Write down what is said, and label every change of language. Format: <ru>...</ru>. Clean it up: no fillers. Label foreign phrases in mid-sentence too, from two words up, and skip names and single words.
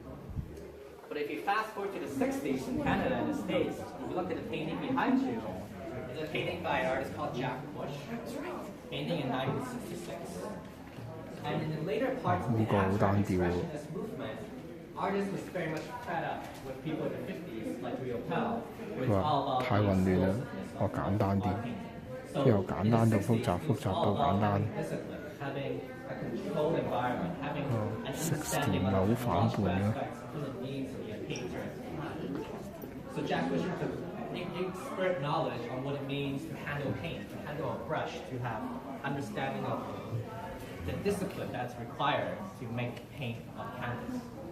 <en>But if you fast forward to the 60s in Canada and the States, if you look at the painting behind you, it's a painting by an artist called Jack Bush, painting in 1966. And in the later parts of the abstract expressionist movement, artists was very much fed up with people in the 50s, like Riopel, where it's all about</en> <yue>太混亂啦，我簡單啲，由簡單到複雜，複雜到簡單。</yue> <en>having a controlled environment, having an understanding of the psychological aspects of what it means to be a painter at the time. So Jack Bush has expert knowledge on what it means to handle paint, to handle a brush, to have understanding of the discipline that's required to make paint on canvas.</en>